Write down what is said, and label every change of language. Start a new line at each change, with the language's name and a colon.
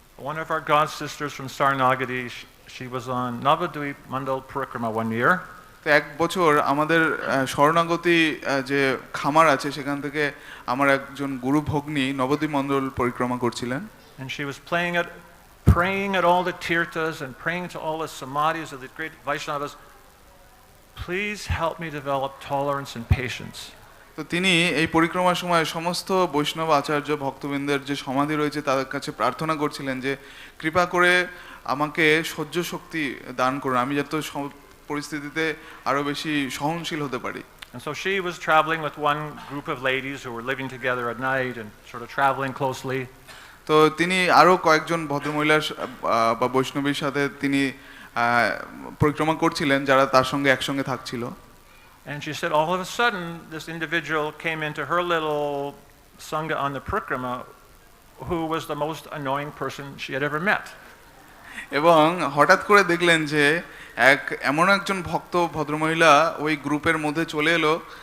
English: One of our god sisters from Saranagati, she was on Navadvip Mandal Parikrama one year.
Bangla: তো এক বছর আমাদের শরণাগতি যে খামার আছে সেখান থেকে আমার একজন গুরু ভগ্নী নবদ্বীপ মণ্ডল পরিক্রমা করছিলেন।
English: And she was praying at all the tirthas and praying to all the samadhis of the great Vaishnavas, please help me develop tolerance and patience.
Bangla: তো তিনি এই পরিক্রমার সময় সমস্ত বৈষ্ণব আচার্য ভক্তবৃন্দের যে সমাধি রয়েছে তাদের কাছে প্রার্থনা করছিলেন যে কৃপা করে আমাকে সহ্য শক্তি দান করুন, আমি যাতে পরিস্থিতিতে আরো বেশি সহনশীল হতে পারি।
English: And so she was traveling with one group of ladies who were living together at night and sort of traveling closely.
Bangla: তো তিনি আরো কয়েকজন ভদ্রমহিলার বা বৈষ্ণবীর সাথে তিনি পরিক্রমা করছিলেন যারা তার সঙ্গে একসঙ্গে থাকছিল।
English: And she said all of a sudden this individual came into her little sangha on the parikrama who was the most annoying person she had ever met.
Bangla: এবং হঠাৎ করে দেখলেন যে এমন একজন ভক্ত ভদ্রমহিলা ওই গ্রুপের মধ্যে চলে এলো